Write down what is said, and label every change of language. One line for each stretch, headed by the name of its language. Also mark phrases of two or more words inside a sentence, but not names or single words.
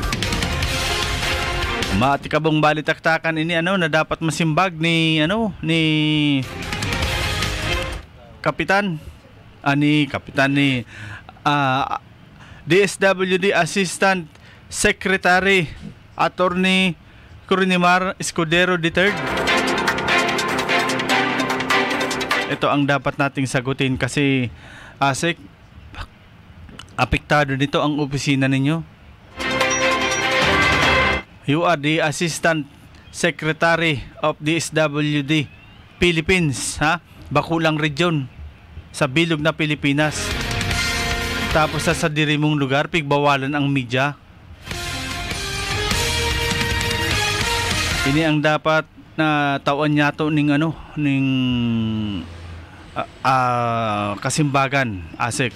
Bikol: Maatikabong balitaktakan ini na dapat masimbag ni Kapitan ni DSWD Assistant Secretary Attorney Coronimar Escudero III.
Filipino: Ito ang dapat nating sagutin kasi ASEC, apektado nito ang opisina ninyo.
English: You are the Assistant Secretary of DSWD Philippines, ha?
Bikol: Bakulang region sa bilog na Pilipinas. Tapos sa diri mong lugar pigbawalan ang media. Ini ang dapat na tawan yato ning kasimbagan ASEC.